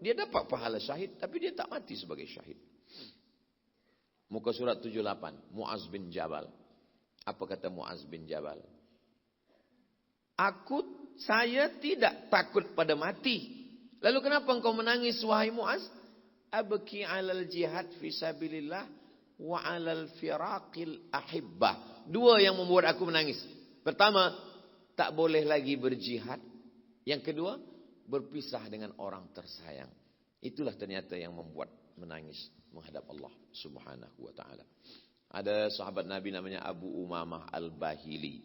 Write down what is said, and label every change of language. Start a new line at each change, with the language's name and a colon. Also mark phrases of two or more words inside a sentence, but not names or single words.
Malay: Dia dapat pahala syahid, tapi dia tak mati sebagai syahid. Muka surat 78, Muaz bin Jabal. Apa kata Muaz bin Jabal? Saya tidak takut pada mati. Lalu kenapa engkau menangis wahai Muaz?
Arabic: Abki 'alal jihad fi sabilillah wa 'alal firaqil ahibbah.
Malay: Dua yang membuat aku menangis. Pertama, tak boleh lagi berjihad. Yang kedua, berpisah dengan orang tersayang. Itulah ternyata yang membuat menangis menghadap Allah
Arabic: Subhanahu wa taala.
Malay: Ada sahabat Nabi namanya Abu Umamah Al-Bahili.